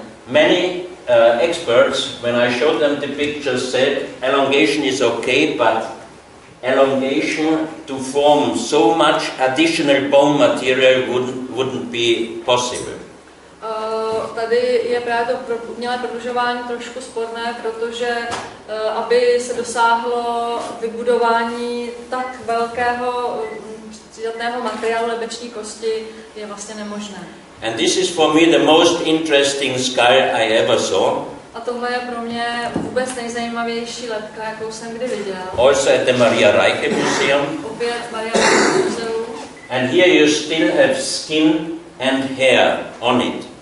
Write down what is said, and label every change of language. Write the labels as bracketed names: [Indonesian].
[English] Many experts, when I showed them the pictures, said elongation is okay, but elongation to form so much additional bone material wouldn't be possible. [Czech] Tady je právě to umělé prodlužování trošku sporné, protože aby se dosáhlo vybudování tak velkého přidatného materiálu lebeční kosti, je vlastně nemožné. [English] And this is for me the most interesting skull I ever saw. [Czech] A tohle je pro mě vůbec nejzajímavější lebka, jakou jsem kdy viděl. [English] Also at the Maria Reiche Museum. [Czech] Opět Maria Reiche muzeu. [English] And here you still have skin and hair on it.